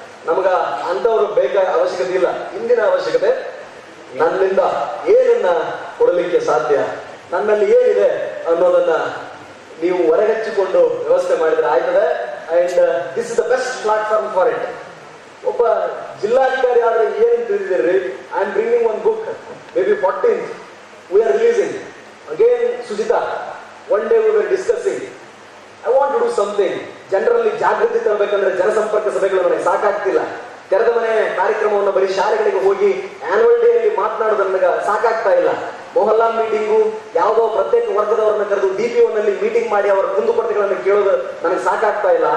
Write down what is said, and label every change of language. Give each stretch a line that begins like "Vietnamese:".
Kannada: ನಮಗ ಅಂತವರು ಬೇಕಾದ ಅವಶ್ಯಕತೆ ಇಲ್ಲ. ಇಂದಿನ ಅವಶ್ಯಕತೆ ನನ್ನಿಂದ ಏನನ್ನ ಕೊಡಲಿಕ್ಕೆ ಸಾಧ್ಯ, ನನ್ನಲ್ಲಿ ಏನಿದೆ ಅನ್ನೋದನ್ನ ನೀವು ಹೊರಗಚ್ಚಿಕೊಂಡು ವ್ಯವಸ್ಥೆ ಮಾಡಿದ್ರೆ ಆಯ್ತದೆ.
English: And this is the best platform for it.
Kannada: ಒಬ್ಬ ಜಿಲ್ಲಾಧಿಕಾರಿ ಆದ್ರೆ ಏನ್ ತಿಳಿದಿರಿ,
English: I am bringing one book, maybe 14th we are releasing again. Sujita, one day we were discussing, I want to do something.
Kannada: ಜನರಲ್ಲಿ ಜಾಗೃತಿ ತರಬೇಕಂದ್ರೆ ಜನಸಂಪರ್ಕ ಸಭೆಗಳು ನನಗೆ ಸಾಕಾಗ್ತಿಲ್ಲ. ತೆರೆದ ಮನೆ ಕಾರ್ಯಕ್ರಮವನ್ನು ಬರೀ ಶಾಲೆಗಳಿಗೆ ಹೋಗಿ ಆನ್ಯುವಲ್ ಡೇ ಅಲ್ಲಿ ಮಾತನಾಡೋದು ನನಗೆ ಸಾಕಾಗ್ತಾ ಇಲ್ಲ. ಮೊಹಲ್ಲಾ ಮೀಟಿಂಗು, ಯಾವುದೋ ಪ್ರತ್ಯೇಕ ವರ್ಗದವರನ್ನ ಕರೆದು DPO ನಲ್ಲಿ ಮೀಟಿಂಗ್ ಮಾಡಿ ಅವರ ಕುಂದುಕೊರತೆಗಳನ್ನು ಕೇಳೋದು ನನಗೆ ಸಾಕಾಗ್ತಾ ಇಲ್ಲ.